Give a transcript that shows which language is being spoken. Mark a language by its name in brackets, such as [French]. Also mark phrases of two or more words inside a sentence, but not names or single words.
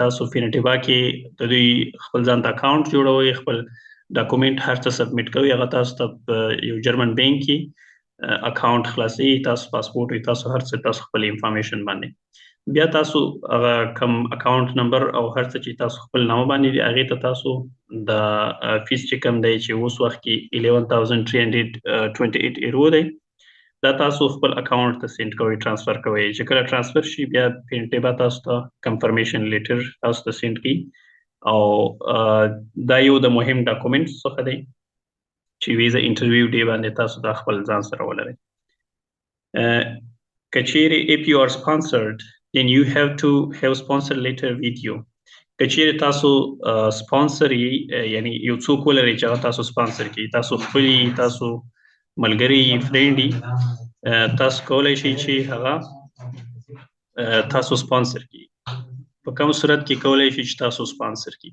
[Pashto] تاسو فینټیبا کې د دوی خپل ځان ته اکاونټ جوړوي، خپل ډاکومنټ هر څه سبمیټ کوي، هغه تاسو ته یو [English] German bank [Pashto] کې اکاونټ خلاصي، تاسو پاسپورت وي، تاسو هر څه تاسو خپل انفارمیشن باندې بیا تاسو هغه کم [English] account number [Pashto] او هر څه چې تاسو خپل نامه باندې دی هغه ته تاسو د فیس چې کم دی چې اوس وخت کې 11,328 یورو دی، دا تاسو خپل اکاونټ ته سند کوئ، ټرانسفر کوئ. چې کله ټرانسفر شي بیا پینټیبا تاسو ته [English] confirmation letter [Pashto] تاسو ته سند کی، او دا یو د مهم ډاکومنټ څخه دی چې [English] visa interview [Pashto] دی باندې تاسو د خپل ځان سره ولرئ. [English] کچېری if you are sponsored then you have to have sponsor letter with you. [Pashto] کچېری تاسو سپانسر یعنی یو څوک ولرئ چې تاسو سپانسر کی، تاسو خپل تاسو ملګری فرینډ تاسو کولای شئ چې هغه تاسو سپانسر کی. په کوم صورت کې کولای شئ چې تاسو سپانسر کی؟